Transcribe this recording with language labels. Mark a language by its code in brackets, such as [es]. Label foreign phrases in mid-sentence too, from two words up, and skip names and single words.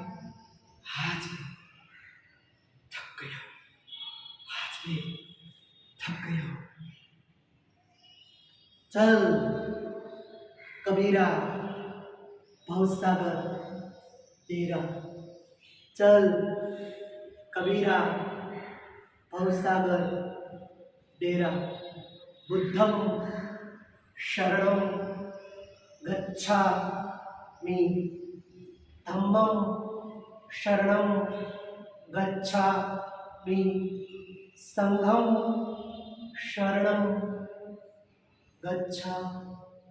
[hi] थक गया, चल कबीरा भवसागर डेरा, चल कबीरा भवसागर डेरा। [pi] बुद्धं शरणं गच्छामि, धम्मं शरणं गच्छामि, संघं शरणं गच्छामि।